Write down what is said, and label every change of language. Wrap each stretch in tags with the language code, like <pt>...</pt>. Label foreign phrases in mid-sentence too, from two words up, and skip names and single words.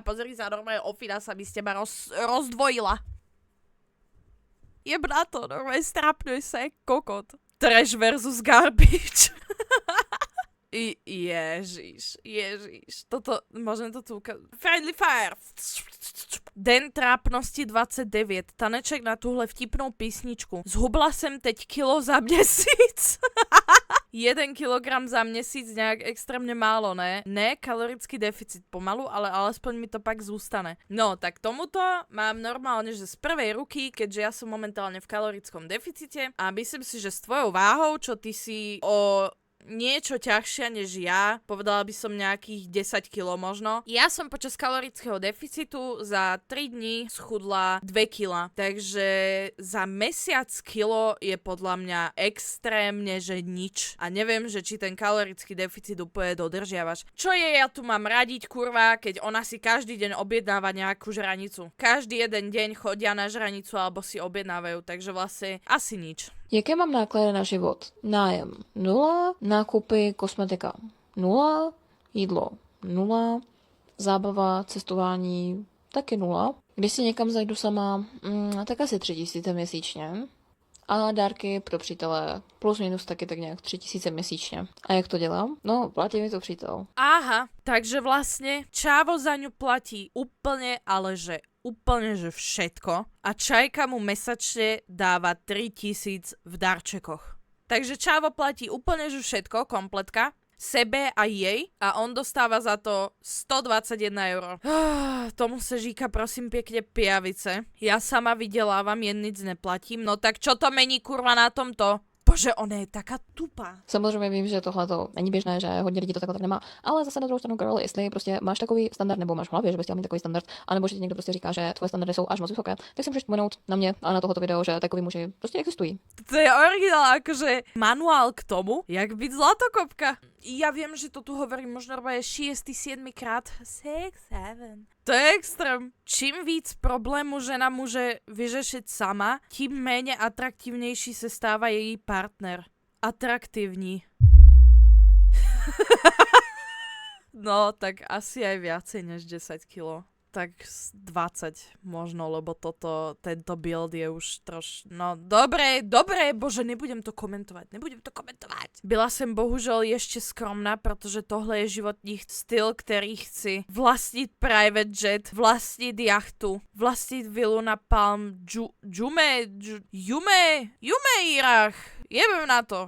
<sk>Pozri sa, normálne Ofina sa mi z teba rozdvojila. Jebná to, normálne strapňuj sa, kokot.</sk> <en>Trash versus garbage. Ježiš.</en> <sk>Toto, môžem to tu ukázať.</sk> <en>Friendly fire.</en> <cs>Den trápnosti 29. Taneček na tuhle vtipnou písničku. Zhubla jsem teď kilo za měsíc.</cs> <sk>1 kilogram za měsíc nejak extrémne málo, ne?</sk> <cs>Ne, kalorický deficit pomalu, ale alespoň mi to pak zústane.</cs> <sk>No, tak tomuto mám normálne, že z prvej ruky, keďže ja som momentálne v kalorickom deficite a myslím si, že s tvojou váhou, čo ty si o niečo ťažšia než ja, povedala by som nejakých 10 kg možno. Ja som počas kalorického deficitu za 3 dní schudla 2 kg, takže za mesiac kilo je podľa mňa extrémne, že nič. A neviem, že či ten kalorický deficit úplne dodržiavaš. Čo je, ja tu mám radiť, kurva, keď ona si každý deň objednáva nejakú žranicu. Každý jeden deň chodia na žranicu alebo si objednávajú, takže vlastne asi nič.</sk> <cs>Jaké mám náklady na život? Nájem 0, nákupy, kosmetika 0, jídlo 0, zábava, cestování taky 0. Když si někam zajdu sama, tak asi 3000 měsíčně. A dárky pro přítele plus minus taky tak nějak 3000 měsíčně. A jak to dělám? No, platí mi to přítel.</cs> <sk>Aha, takže vlastne Čávo za ňu platí úplne, ale že úplne, že všetko. A Čajka mu mesačne dáva 3000 v darčekoch. Takže Čávo platí úplne, že všetko, kompletka, sebe a jej a on dostáva za to 121 €.</sk> <cs>Tomu se říká prosím pekne pijavice.</cs> <sk>Ja sama vydelávam, jen nic neplatím. No tak čo to mení kurva na tomto? Bože, ona je taká tupá.</sk> <cs>Samozřejmě vím, že tohle to není běžné, že hodně lidí to takhle tak nemá, ale zase na druhou stranu, girl, jestli prostě máš takový standard, nebo máš v hlavě, že bys chtěl mít takový standard, anebo že ti někdo prostě říká, že tvoje standardy jsou až moc vysoké, tak si můžeš vzpomenout na mě a na tohoto video, že takový muži prostě existují.</cs> <sk>To je originál, akože manuál k tomu, jak byť zlatokopka. Ja viem, že to tu hovorím možno je 6. 7. krát. 6, 7. To je extrém.</sk> <cs>Čím víc problému žena môže vyřešit sama, tím méně atraktívnejší se stáva její partner. Atraktívní.</cs> <sk>No, tak asi aj viacej než 10 kilo. Tak 20 možno, lebo tento build je už no dobre, bože, nebudem to komentovať.</sk> <cs>Byla jsem bohužel ještě skromná, protože tohle je životní styl, který chci. Vlastnit</cs> <en>private jet,</en> <cs>vlastnit jachtu, vlastnit vilu na Palm Jumeirah.</cs> <sk>Jebem na to.</sk>